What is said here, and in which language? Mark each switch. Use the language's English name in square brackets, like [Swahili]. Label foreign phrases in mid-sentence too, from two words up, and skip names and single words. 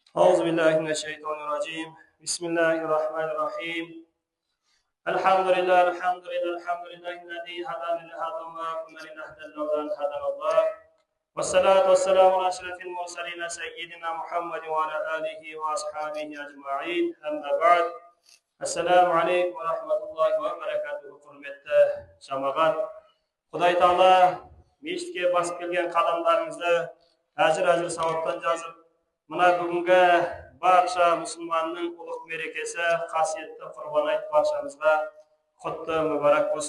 [Arabic] أعوذ بالله من الشيطان الرجيم بسم الله الرحمن الرحيم الحمد لله الذي هدانا لهذا وما كنا لنهتدي لولا أن هدانا الله والصلاة والسلام على أشرف المرسلين سيدنا محمد وعلى آله وأصحابه أجمعين أما بعد السلام عليكم ورحمة الله وبركاته [Kazakh] құрметті жамағат Құдай Тағала мешітке басып келген қадамдарыңызды әзір сауаптан жазып мына бүгінгі барша мұсылманның ұлық мерекесі қасиетті құрбан айт баршамызға құтты мүбәрак [Arabic] болсын.